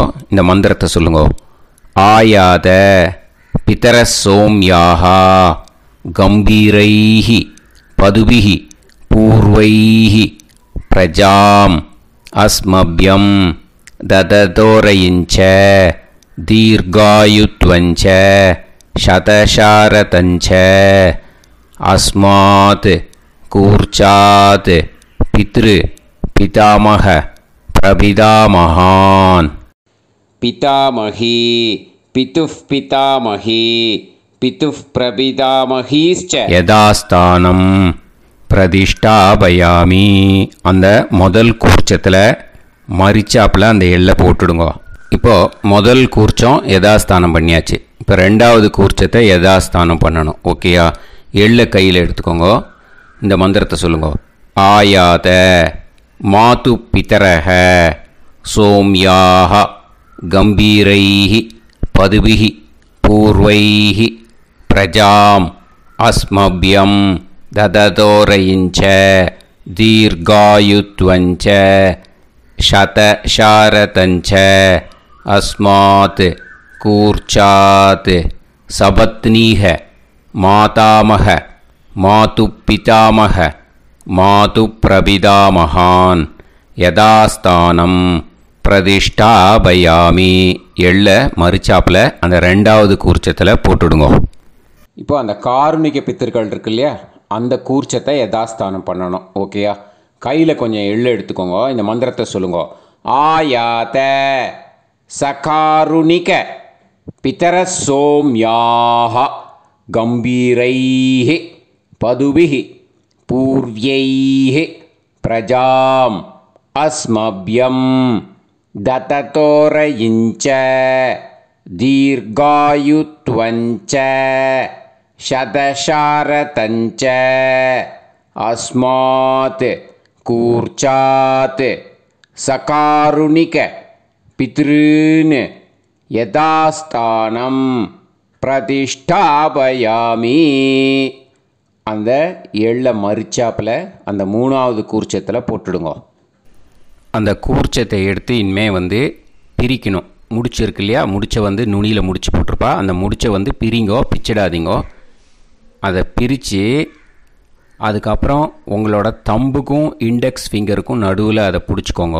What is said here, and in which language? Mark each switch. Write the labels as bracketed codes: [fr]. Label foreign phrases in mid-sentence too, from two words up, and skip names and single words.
[ta] இந்த மந்திரத்தை சொல்லுங்க. [sa] आयात पितरः सोम्याः गम्भीरैः पथिभिः पूर्व्यैः प्रजाम् अस्मभ्यं ददतो रयिञ्च दीर्घायुत्वञ्च शतशारतञ्च अस्मात् कूर्चात् पितृ पितामह प्रपितामहान् पितामही पितुः पितामही पितुः प्रपितामहीश्च यदास्तानं பிரதிஷ்டாபயாமி. [ta] அந்த முதல் கூர்ச்சத்தில் மரிச்சாப்பில் அந்த எள்ளை போட்டுடுங்க. இப்போது முதல் கூர்ச்சம் யதாஸ்தானம் பண்ணியாச்சு. இப்போ ரெண்டாவது கூர்ச்சத்தை யதாஸ்தானம் பண்ணணும். ஓகேயா? எள்ளை கையில் எடுத்துக்கோங்க. இந்த மந்திரத்தை சொல்லுங்க. [sa] आयात मातुः पितरः सोम्याः गम्भीरैः पथिभिः पूर्व्यैः प्रजाम् अस्मभ्यं ददतोरयिञ्च दीर्घायुत्वञ्च शतशारतञ्च अस्मात् कूर्चात् सपत्नीः मातामह मातुपितामह मातुप्रपितामहान् यदास्तानं பிரதிஷ்டாபயாமி. [ta] எள்ள மரிச்சாப்பில் அந்த ரெண்டாவது கூர்ச்சத்தில் போட்டுடுங்க. இப்போ அந்த காருணிக பித்தர்கள் இருக்கு இல்லையா, அந்த கூர்ச்சத்தை யதாஸ்தானம் பண்ணணும். ஓகேயா? கையில் கொஞ்சம் எள்ளு எடுத்துக்கோங்க. இந்த மந்திரத்தை சொல்லுங்க. [sa] आयात सकारुणिक पितरः सोम्याः गम्भीरैः पथिभिः पूर्व्यैः प्रजाम् अस्मभ्यं ददतो रयिञ्च தீர்காயுத்வஞ்ச शतशारतञ्च अस्मात् कूर्चात् सकारुणिक पितॄन् यथास्थानं प्रतिष्ठापयामि. [ta] அந்த எள்ளை மரிச்சாப்பில் அந்த மூணாவது கூர்ச்சத்தில் போட்டுடுங்க. அந்த கூர்ச்சத்தை எடுத்து இனிமேல் பிரிக்கணும். முடிச்சிருக்கு இல்லையா, முடிச்சை நுனியில் முடிச்சு போட்டிருப்பா. அந்த முடிச்சை பிரிங்கோ, பிச்சிடாதீங்கோ. அதை பிரித்து அதுக்கப்புறம் உங்களோட தம்புக்கும் [en] index fingerக்கும் [ta] நடுவில் அதை பிடிச்சிக்கோங்க.